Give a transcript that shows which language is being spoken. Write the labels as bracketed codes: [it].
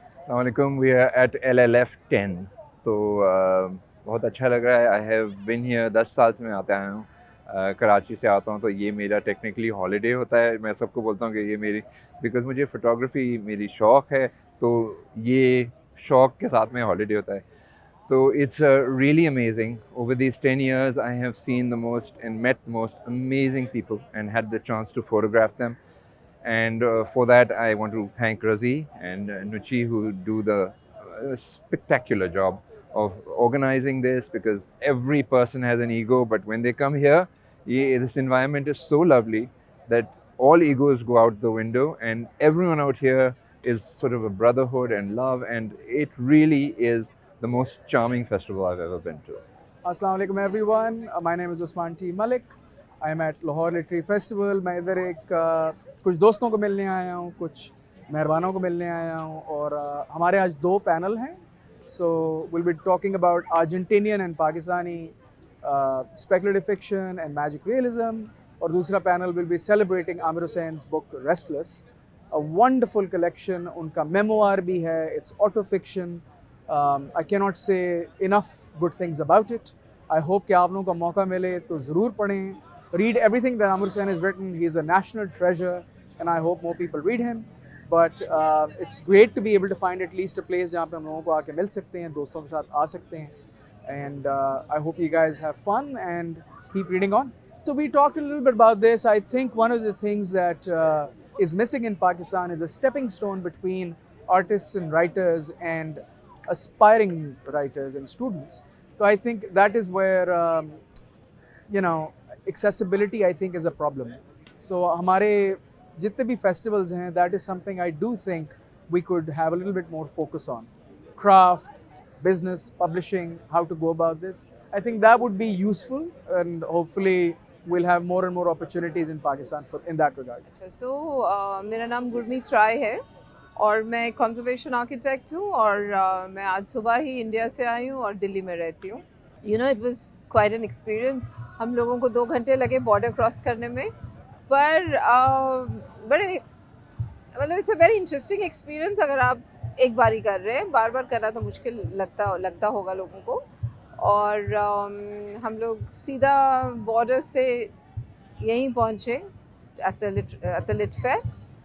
[hi] अस्सलाम वालेकुम, [en] we are at [hi] LLF 10। तो बहुत अच्छा लग रहा है। [en] I have been here [hi] 10 साल से मैं आता आया हूँ। कराची से आता हूँ तो ये मेरा टेक्निकली हॉलीडे होता है। मैं सबको बोलता हूँ कि ये मेरी बिकॉज़ मुझे फ़ोटोग्राफ़ी मेरी शौक़ है तो ये शौक़ के साथ में हॉलीडे होता है। [en] तो it's really amazing. Over these 10 years, I have seen the most and met the most amazing people and had the chance to photograph them. And for that, I want to thank Razi and Nuchi who do the spectacular job of organizing this, because every person has an ego, but when they come here, this environment is so lovely that all egos go out the window and everyone out here is sort of a brotherhood and love, and it really is the most charming festival I've ever been to. Assalamu alaikum everyone. My name is Usman T. Malik. I am at Lahore Literary Festival. [hi] मैं इधर कुछ दोस्तों को मिलने आया हूँ, कुछ मेहरबानों को मिलने आया हूँ और हमारे आज 2 पैनल हैं. [en] So we'll be talking about Argentinian and Pakistani speculative fiction and magic realism. [hi] और दूसरा panel [en] will be celebrating Amir Hussein's book Restless. A wonderful collection. [hi] उनका memoir भी है. [en] It's auto fiction. I cannot say enough good things about it. I hope [hi] कि आप लोगों को मौका मिले तो ज़रूर पढ़ें. [en] Read everything that Amir Hussein has written. He is a national treasure and I hope more people read him. But it's great to be able to find at least a place [hi] जहाँ पे हम लोगों को आके मिल सकते हैं, दोस्तों के साथ आ सकते हैं. [en] And I hope you guys have fun and keep reading on. So we talked a little bit about this. I think one of the things that is missing in Pakistan is a stepping stone between artists and writers and aspiring writers and students. So I think that is where, accessibility I think is a problem. So [hi] हमारे जितने भी festivals हैं, [en] that is something I do think we could have a little bit more focus on. Craft, business, publishing, how to go about this. I think that would be useful and hopefully we'll have more and more opportunities in Pakistan in that regard. [hi] So, मेरा नाम गुरमीत राय है और मैं conservation architect हूँ और मैं आज सुबह ही इंडिया से आई हूँ और दिल्ली में रहती हूँ. [en] You know, it was quite an experience. [hi] हम लोगों को 2 घंटे लगे बॉर्डर क्रॉस करने में, पर बड़े मतलब [en] It's a very interesting experience. [hi] अगर आप एक बार ही कर रहे हैं, बार बार करना तो मुश्किल लगता होगा लोगों को. और हम लोग सीधा बॉर्डर से यहीं पहुँचे [en] At the lit fest.